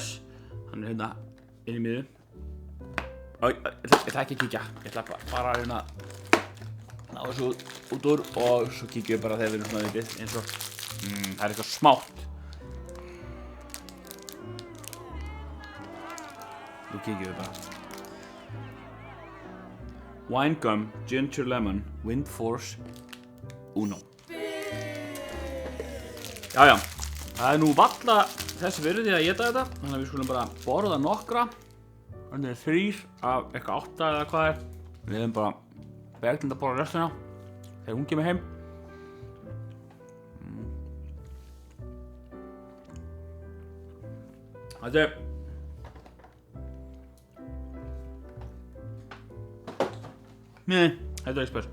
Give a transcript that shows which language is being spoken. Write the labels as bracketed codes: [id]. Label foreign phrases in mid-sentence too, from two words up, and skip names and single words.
[is] Hann hérna inn í miðju. Ég ætla ekki að kíkja. Ég ætla bara að reyna að ná þessu út úr og svo kíkjum við bara þegar við erum svona vitið eins og það er eitthvað smátt. Nú kíkjum við bara. Wine gum, ginger lemon, wind force, uno. Jájá. Það er nú varla þessi virði að éta þetta, þannig að við skulum bara borða nokkra. Þannig er 3 af eitthvað 8 eða hvað er. Við hefum bara Berglind að borða restina þegar hún kemur heim. Þetta er þetta er spes.